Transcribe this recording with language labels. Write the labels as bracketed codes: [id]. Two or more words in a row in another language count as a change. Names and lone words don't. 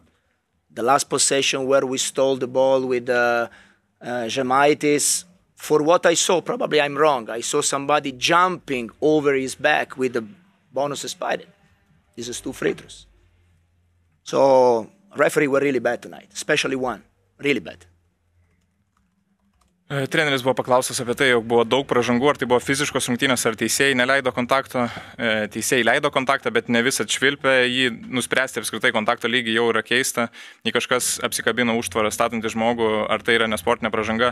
[en] The last possession where we stole the ball with Žemaitis, for what I saw, probably I'm wrong, I saw somebody jumping over his back with the bonus spider. This is 2 free throws. So referee were really bad tonight, especially one, really bad. [lt] Treneris buvo paklaustas apie tai, jog buvo daug pražangų, ar tai buvo fiziškos rungtynės, ar teisėjai neleido kontakto. Teisėjai leido kontaktą, bet ne visą atšvilpė. Jį nuspręsti apskritai kontakto lygį jau yra keista. Jei kažkas apsikabino užtvarą statantį žmogų, ar tai yra nesportinė pražanga.